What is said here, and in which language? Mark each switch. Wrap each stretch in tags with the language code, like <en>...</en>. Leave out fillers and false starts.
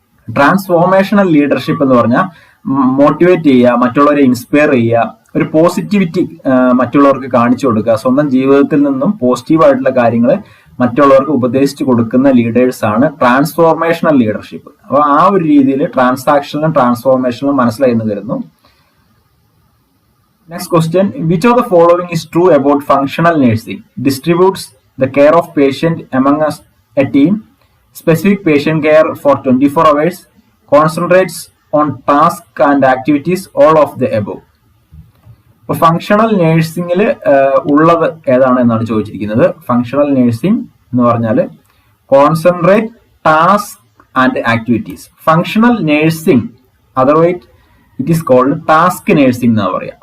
<ml>Transformational leadership എന്ന് പറഞ്ഞാൽ motivate ചെയ്യുക, മറ്റുള്ളവരെ ഇൻസ്പയർ ചെയ്യുക, ഒരു പോസിറ്റിവിറ്റി മറ്റുള്ളവർക്ക് കാണിച്ചു കൊടുക്കുക, സ്വന്തം ജീവിതത്തിൽ നിന്നും പോസിറ്റീവായിട്ടുള്ള കാര്യങ്ങൾ മറ്റുള്ളവർക്ക് ഉപദേശിച്ചു കൊടുക്കുന്ന ലീഡേഴ്സ് ആണ് ട്രാൻസ്ഫോർമേഷണൽ ലീഡർഷിപ്പ്. അപ്പൊ ആ ഒരു രീതിയിൽ ട്രാൻസാക്ഷനിലും ട്രാൻസ്ഫോർമേഷനിലും മനസ്സിലായി എന്ന് വരുന്നു.</ml> <en>Next question, which of the following is true about functional nursing? Distributes the care of patient among a team, specific patient care for 24 hours, concentrates on tasks and activities, all of the above.</en> <ml>അപ്പോൾ functional നേഴ്സിംഗിൽ ഉള്ളത് ഏതാണ് എന്നാണ് ചോദിച്ചിരിക്കുന്നത്. Functional nursing എന്ന് പറഞ്ഞാൽ</ml> <en>Concentrate, task and activities. Functional nursing otherwise it is called task nursing</en> <ml>എന്നാണ് പറയുക.</ml>